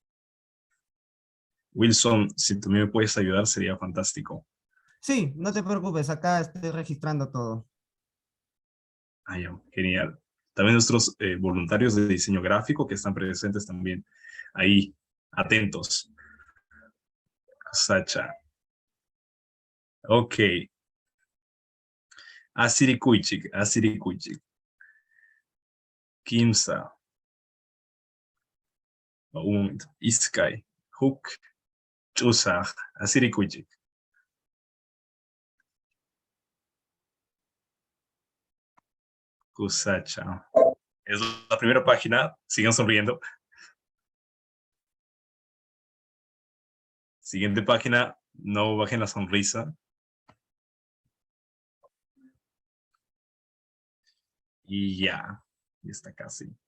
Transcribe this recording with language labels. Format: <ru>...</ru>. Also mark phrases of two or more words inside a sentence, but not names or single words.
<es>Wilson, si tú me puedes ayudar sería fantástico. Sí, no te preocupes, acá estoy registrando todo. Ya, genial. También nuestros voluntarios de diseño gráfico que están presentes también ahí, atentos.</es> <qu>Sacha. Ok. Asirikuichik. Kimsa.</qu> <es>Un momento.</es> <qu>Iskai. Huk. Chusaj. Asirikuichik. Kusacha.</qu> <es>Es la primera página. Sigan sonriendo. Siguiente página. No bajen la sonrisa. Y ya está casi.</es>